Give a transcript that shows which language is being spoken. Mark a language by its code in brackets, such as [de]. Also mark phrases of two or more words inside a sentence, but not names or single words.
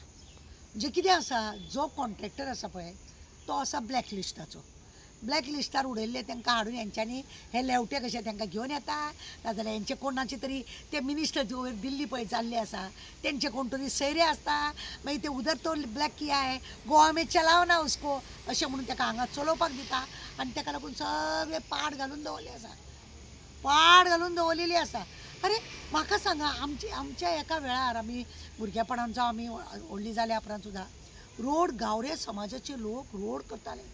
[kok] म्हणजे कितें आसा, जो कॉन्ट्रॅक्टर आसा पळय तो आसा ब्लॅक लिस्टाचो. ब्लॅक लिस्टार उडयल्ले तांकां हाडून हेंच्यांनी हे लेवटे कशे तांकां घेवन येता, नाजाल्यार हेंचे कोणाचे तरी ते मिनिस्टर वयर दिल्ली पळय जाल्ले आसा तेंचे कोण तरी सैरे आसता. मागीर ते [hi] उदर तो ब्लॅक किया है गोवा में चलाव ना उसको [kok] अशें म्हणून ताका हांगा चलोवपाक दिता. आनी ताका लागून सगळे पाड घालून दवरले आसा, पाड घालून दवरलेली आसा. अरे म्हाका सांगा, आमच्या एका वेळार आमी भुरगेपणांचो आमी व्हडली जाल्या उपरांत सुद्दां रोड गांवरे समाजाचे लोक रोड करताले.